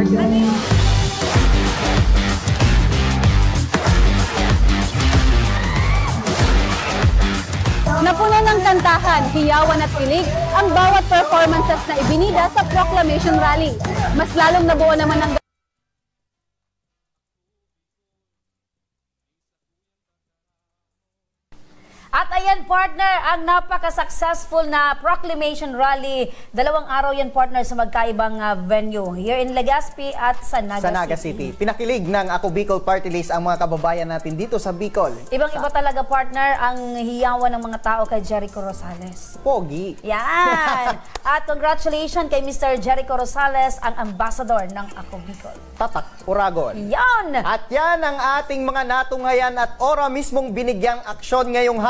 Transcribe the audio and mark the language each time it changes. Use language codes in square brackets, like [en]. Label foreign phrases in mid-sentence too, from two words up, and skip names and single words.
[tl] Napuno ng kantahan, hiyawan at pilig ang bawat performances na ibinida sa [en] proclamation rally. [tl] Mas lalong nabuo naman ng At ayan, partner, ang napaka-successful na [en] proclamation rally. [tl] 2 araw yan, partner, sa magkaibang venue. [en] Here in [tl] Legazpi at sa Naga City. Pinakilig ng Ako Bicol Party List ang mga kababayan natin dito sa Bicol. Ibang-iba talaga, partner, ang hiyawan ng mga tao kay Jericho Rosales. Pogi. Yan! At congratulations kay Mr. Jericho Rosales, ang ambassador ng Ako Bicol. Tatak, Uragon. Yan! At yan ang ating mga natunghayan at ora mismong binigyang aksyon ngayong hapon.